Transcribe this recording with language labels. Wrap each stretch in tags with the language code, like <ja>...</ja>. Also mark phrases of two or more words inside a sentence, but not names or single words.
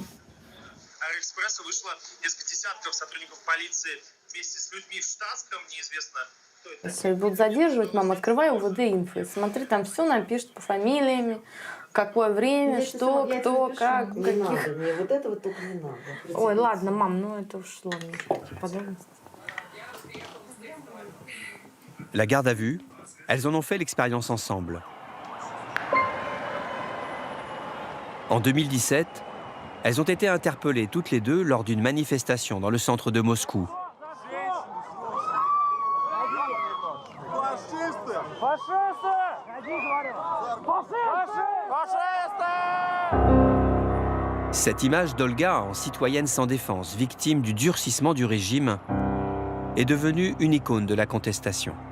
<ru>Аэроэкспресса вышло несколько десятков сотрудников полиции вместе с людьми в штатском, неизвестно, кто это. Если будут задерживать, мам, открывай УВД инфо. Смотри, там все напишут по фамилиями, какое время, что, кто, как, не каких. Надо, мне вот это вот только не надо. Ой, ладно, мам, ну это уж ладно. Подробности.</ru> <fr>La garde à vue, elles en ont fait l'expérience ensemble. En 2017, elles ont été interpellées toutes les deux lors d'une manifestation dans le centre de Moscou. Cette image d'Olga en citoyenne sans défense, victime du durcissement du régime, est devenue une icône de la contestation.</fr>